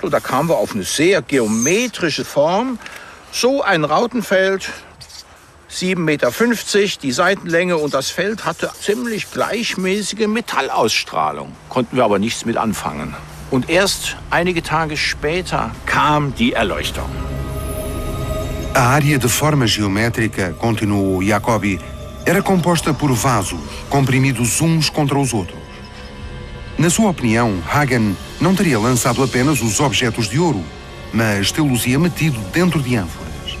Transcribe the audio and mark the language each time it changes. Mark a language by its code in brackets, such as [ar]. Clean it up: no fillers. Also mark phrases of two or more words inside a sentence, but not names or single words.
[de] Und da kamen wir auf eine sehr geometrische Form. So ein Rautenfeld, 7,50 Meter, die Seitenlänge, und das Feld hatte ziemlich gleichmäßige Metallausstrahlung. Konnten wir aber nichts mit anfangen. Und erst einige Tage später kam die Erleuchtung. [pt] A área de forma geométrica, continuou Jacobi, era composta por vasos, comprimidos uns contra os outros. Na sua opinião, Hagen não teria lançado apenas os objetos de ouro, mas tê-los-ia metido dentro de ânforas.